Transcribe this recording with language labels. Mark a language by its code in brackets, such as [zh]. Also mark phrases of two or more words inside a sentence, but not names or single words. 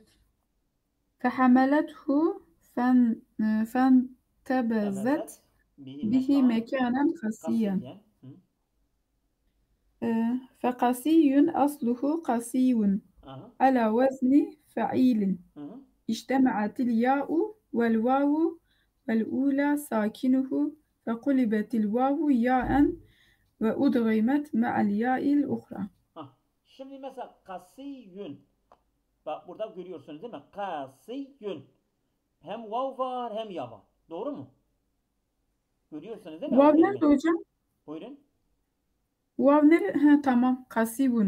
[ar] فحملته فانتبذت ابذت به bihi mekanen مكانا قصيا. kasiyen. Hı. فقصي أصله قصيو Aha. على وزن فعيل. Hı hı. اجتمعت الياء والواو والأولى ساكنه فقلبت الواو ياء وأدغمت مع الياء الأخرى. [tr] Ha. Şimdi mesela kasiyun. Bak burada görüyorsunuz değil mi? Kasiyun. Hem vav var hem ya var. Doğru mu? Görüyorsunuz değil mi o Vav kelime? nerede hocam? Buyurun. Vav nerede? Ha, tamam. Kasivun.